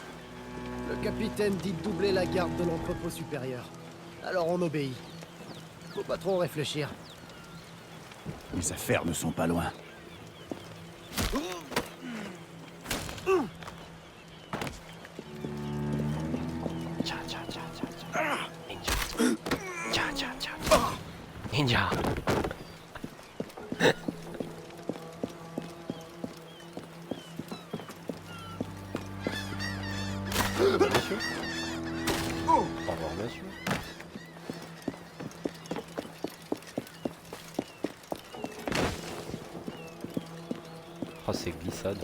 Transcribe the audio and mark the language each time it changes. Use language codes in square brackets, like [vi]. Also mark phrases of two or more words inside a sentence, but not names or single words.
[fr] Le capitaine dit de doubler la garde de l'entrepôt supérieur. Alors on obéit. Faut pas trop réfléchir. Mes affaires ne sont pas loin. tcha tcha tcha tcha tcha. Ninja. Tcha tcha tcha tcha. Ninja. Monsieur. Au revoir monsieur. Oh c'est glissade.